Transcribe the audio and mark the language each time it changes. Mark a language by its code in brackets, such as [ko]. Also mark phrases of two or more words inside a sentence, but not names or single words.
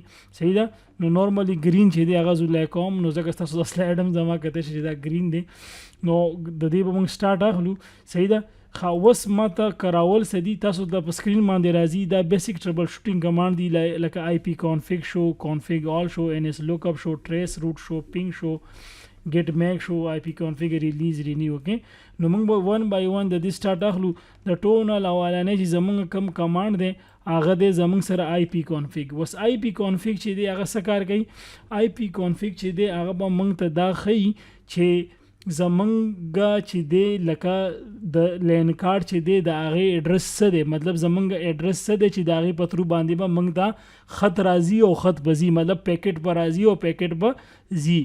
[ps] صحیح ده. نو [en] normally green [ps] چې دی هغه زه لایکوم نو ځکه ستاسو د سلایډ هم زما کته شي چې دا گرین دی. نو د دې به موږ سټارټ اخلو. صحیح ده. اوس ماته کراول څه دي تاسو د په سکرین باندې راځي دا [en] basic trouble shooting command [ps] دی لکه [en] IP config [ps] شو، [en] config all شو، NS lookup شو، trace root شو، ping شو، get make شو، IP config release renew. [ps] اوکې نو موږ به 1 by 1 د دې سټارټ اخلو. د ټول اولانې چې زموږ کم کمانډ دی هغه دی زموږ سره [en] IP config. [ps] وس [en] IP config [ps] چې دی هغه څه کار کوي؟ [en] IP config [ps] چې دی هغه به موږ ته دا ښیي چې زمونږ چې دی لکه د [en] LAN card [ps] چې دی د هغې ایډرس څه دی، مطلب زمونږ ایډرس څه دی چې د هغې په تھرو باندې به موږ ته خط راځي او خط به ځي، مطلب پیکټ به راځي او پیکټ به ځي.